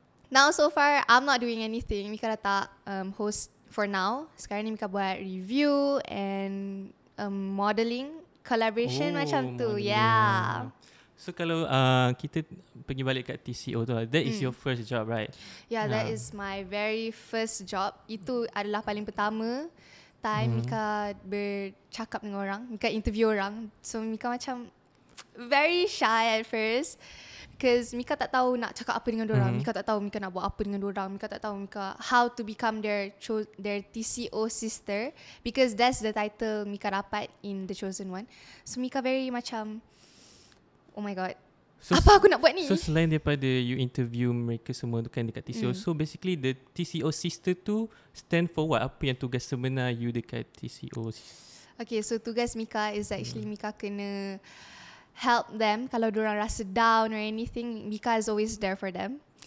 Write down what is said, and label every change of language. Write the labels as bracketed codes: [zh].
[en] Now so far I'm not doing anything. Mika [ms] dah tak [en] host for now. [ms] Sekarang ni Mika buat review and modelling collaboration macam tu. [en] Modeling. Yeah. So [ms] kalau kita pergi balik kat TCO tu, [en] that is your first job, right? Yeah, that is my very first job. [ms] Itu adalah paling pertama time Mika bercakap dengan orang, Mika interview orang. [en] So Mika [ms] macam [en] very shy at first. Because [ms] Mika tak tahu nak cakap apa dengan diorang. Mika tak tahu Mika nak buat apa dengan diorang. Mika tak tahu Mika [en] how to become their TCO sister. Because that's the title Mika [ms] dapat [en] in The Chosen One. So Mika very [ms] macam, [en] oh my god, [ms] apa aku nak buat ni? [en] So [ms] selain daripada [en] you interview [ms] mereka semua tu kan dekat TCO, [en] so basically the TCO sister tu stand for what? [ms] Apa yang tugas sebenar you dekat TCO? [en] Okay, so [ms] tugas [en] Mika is actually Mika [ms] kena [en] help them [ms] kalau diorang rasa [en] down or anything. Mika is always there for them.